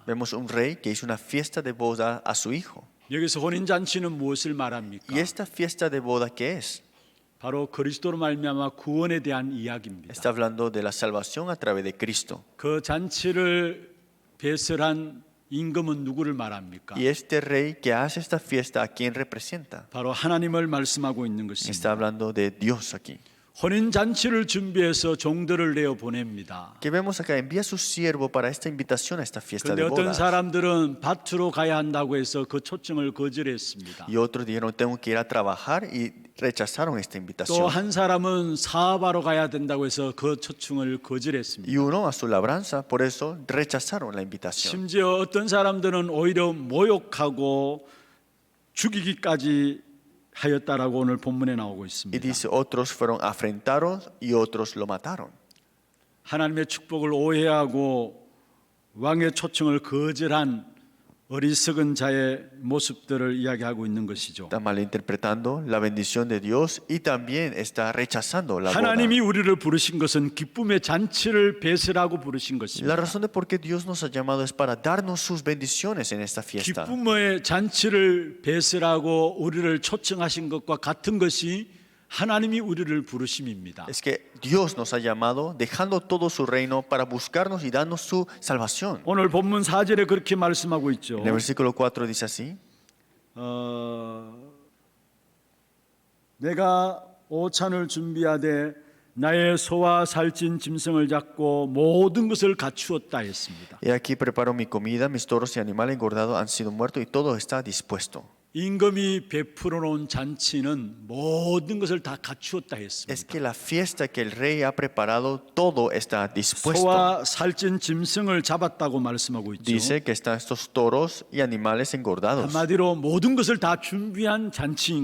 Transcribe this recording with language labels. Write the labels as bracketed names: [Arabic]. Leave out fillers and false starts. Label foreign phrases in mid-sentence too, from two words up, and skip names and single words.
[Spanish] Vemos un rey que hizo una fiesta de boda a su hijo. [Korean] 여기서 혼인 잔치는 무엇을 말합니까? [Spanish] ¿Y esta fiesta de boda qué es? [Korean] 바로 그리스도로 말미암아 구원에 대한 이야기입니다. [Spanish] Está hablando de la salvación a través de Cristo. [Korean] 그 잔치를 배설한 임금은 누구를 말합니까? [Spanish] Y este rey que hace esta fiesta, ¿a quién representa? [Korean] 바로 하나님을 말씀하고 있는 [Spanish] Está [Korean] 것입니다. [Spanish] hablando de Dios aquí. [Korean] 혼인 잔치를 준비해서 종들을 내어 보냅니다. [Spanish] Que vemos acá, envía a su siervo para esta invitación a esta fiesta [Korean] 그런데 [Spanish] de [Korean] 어떤 [Spanish] bodas. [Korean] 사람들은 밭으로 가야 한다고 해서 그 초청을 거절했습니다. [Spanish] Y otros dijeron, tengo que ir a trabajar y rechazaron esta [Korean] 또 [Spanish] invitación. [Korean] 한 사람은 사업하러 가야 된다고 해서 그 초청을 거절했습니다. [Spanish] Y uno a su labranza, por eso rechazaron la invitación. [Korean] 심지어 어떤 사람들은 오히려 모욕하고 죽이기까지 하였다라고 오늘 본문에 나오고 [Spanish] Y [Korean] 있습니다. [Spanish] dice, otros fueron afrentados y otros lo mataron. [Korean] 하나님의 축복을 오해하고 왕의 초청을 거절한 어리석은 자의 모습들을 이야기하고 있는 것이죠. [Spanish] Está malinterpretando la bendición de Dios y también está rechazando la boda. [Korean] 하나님이 우리를 부르신 것은 기쁨의 잔치를 배설하고 부르신 [Spanish] La [Korean] 것입니다. [Spanish] razón de por qué Dios nos ha llamado es para darnos sus bendiciones en esta fiesta. [Korean] 기쁨의 잔치를 배설하고 우리를 초청하신 것과 같은 것이 하나님이 우리를 부르심입니다. [Spanish] Es que Dios nos ha llamado dejando todo su reino para buscarnos y darnos su salvación. [Korean] 오늘 본문 4절에 그렇게 말씀하고 있죠. [Spanish] En el versículo 4 dice así: [Korean] 내가 오찬을 준비하되 나의 소와 살찐 짐승을 잡고 모든 것을 갖추었다 했습니다. [Spanish] He aquí preparo mi comida, mis toros y animales engordados han sido muertos y todo está dispuesto. [Korean] 임금이 베풀어 놓은 잔치는 모든 것을 다 갖추었다 [Spanish] Es [Korean] 했습니다. [Spanish] que la fiesta que el rey ha preparado, todo está dispuesto. [Korean] 소와 살찐 짐승을 잡았다고 말씀하고 있죠. [Spanish] Dice que están estos toros y animales engordados. [Korean] 한마디로 모든 것을 다 준비한 잔치인